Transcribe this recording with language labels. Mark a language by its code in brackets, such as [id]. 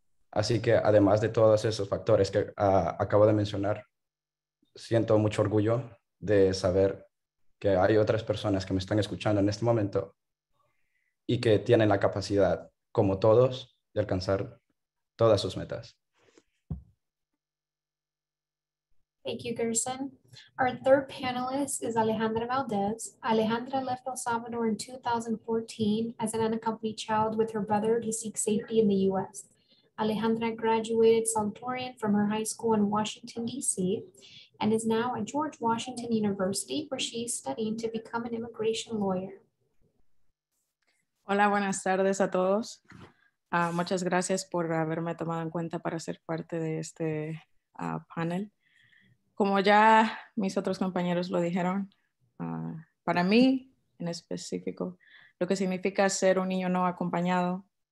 [es] Así que además de todos esos factores que acabo de mencionar, siento mucho orgullo de saber que hay otras personas que me están escuchando en este momento y que tienen la capacidad, como todos, de alcanzar todas sus metas. [en] Thank you, Gerson. Our third panelist is Alejandra Valdez. Alejandra left El Salvador in 2014 as an unaccompanied child with her brother to seek safety in the US. Alejandra graduated salutatorian from her high school in Washington, D.C., and is now at George Washington University, where she is studying to become an immigration lawyer. [es] Hola, buenas tardes a todos. Muchas gracias por haberme tomado en cuenta para ser parte de este panel. Como ya mis otros compañeros lo dijeron, para mí en específico, lo que significa ser un niño no acompañado,